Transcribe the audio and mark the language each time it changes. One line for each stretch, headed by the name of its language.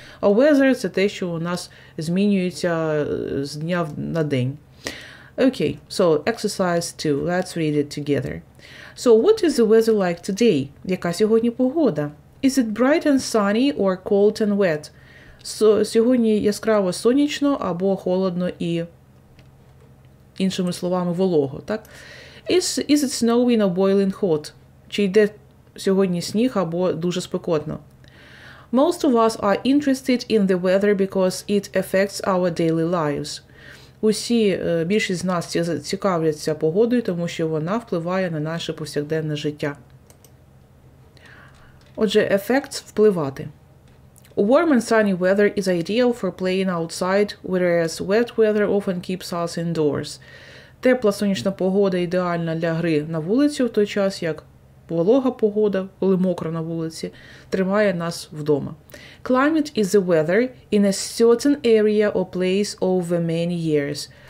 Ukrainian: А weather – це те, що у нас змінюється з дня на день.
English: Okay, so exercise 2. Let's read it together. So what is the weather like today?
Ukrainian: Яка сьогодні погода?
English: Is it bright and sunny or cold and wet?
Ukrainian: Сьогодні яскраво сонячно або холодно і, іншими словами, волого, так?
English: Is it snowing or boiling hot?
Ukrainian: Чи йде сьогодні сніг або дуже спекотно?
English: Most of us are interested in the weather because it affects our daily lives.
Ukrainian: Більшість з нас цікавляться погодою, тому що вона впливає на наше повсякденне життя. Отже, effects – впливати.
English: Warm and sunny weather is ideal for playing outside, whereas wet weather often keeps us indoors.
Ukrainian: Тепла сонячна погода ідеальна для гри на вулиці, в той час як волога погода, коли мокро на вулиці, тримає нас вдома.
English: Climate is the weather in a certain area or place over many years.